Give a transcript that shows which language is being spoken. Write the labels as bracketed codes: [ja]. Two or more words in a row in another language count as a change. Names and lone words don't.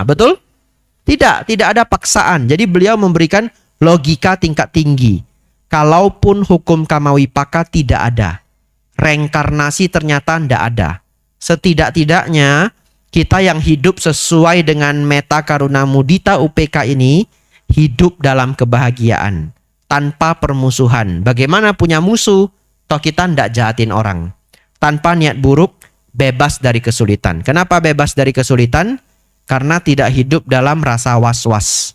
[id] Betul? Tidak ada paksaan. Jadi beliau memberikan logika tingkat tinggi. Kalaupun hukum kamawipaka tidak ada. Reinkarnasi ternyata tidak ada. Setidak-tidaknya kita yang hidup sesuai dengan [pi] meta karuna mudita UPK [id] ini hidup dalam kebahagiaan tanpa permusuhan. Bagaimana punya musuh? Toh kita tidak jahatin orang. Tanpa niat buruk, bebas dari kesulitan. Kenapa bebas dari kesulitan? Karena tidak hidup dalam rasa was-was.